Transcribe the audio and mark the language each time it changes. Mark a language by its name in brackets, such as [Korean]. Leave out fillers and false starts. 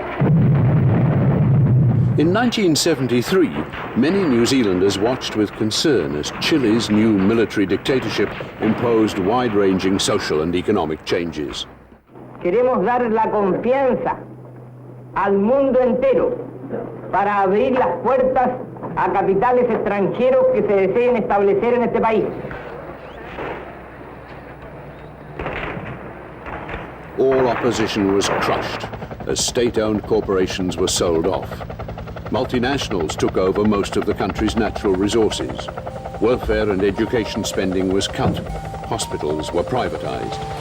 [English] In 1973, many New Zealanders watched with concern as Chile's new military dictatorship imposed wide-ranging social and economic changes. [Spanish] Queremos dar la confianza al mundo entero para abrir las puertas a capitales extranjeros que se deseen establecer en este país. [English] All opposition was crushed as state-owned corporations were sold off. Multinationals took over most of the country's natural resources. Welfare and education spending was cut. Hospitals were privatized.